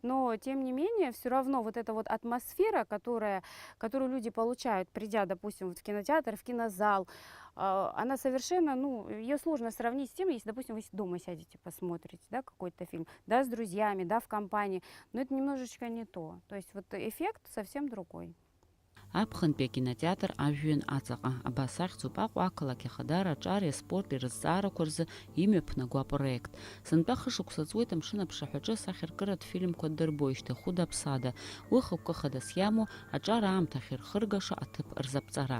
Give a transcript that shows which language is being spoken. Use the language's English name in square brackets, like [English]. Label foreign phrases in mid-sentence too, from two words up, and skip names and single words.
[Russian] Но, тем не менее, все равно вот эта вот атмосфера, которую люди получают, придя, допустим, вот в кинотеатр, в кинозал, она совершенно, ну, ее сложно сравнить с тем, если, допустим, вы дома сядете, посмотрите, да, какой-то фильм, да, с друзьями, да, в компании, но это немножечко не то. То есть вот эффект совсем другой. [Abkhazian] Аԥхынтәи акинотеатр ажәҩан аҵаҟа абас ахьӡуп Аҟәа ақалақь ахадара, аҿари аспорти рызҵаарақәа рзы имҩаԥнагоу апроект. Сынтәа хышықәса ҵуеит амшын аԥшаҳәаҿы сахьаркыратә фильмқәа ддырбоижьҭеи хәыда-ԥсада, уи хықәкы-хадас иамоу аҿар аамҭахь ирхыргаша аҭыԥ рзаԥҵара.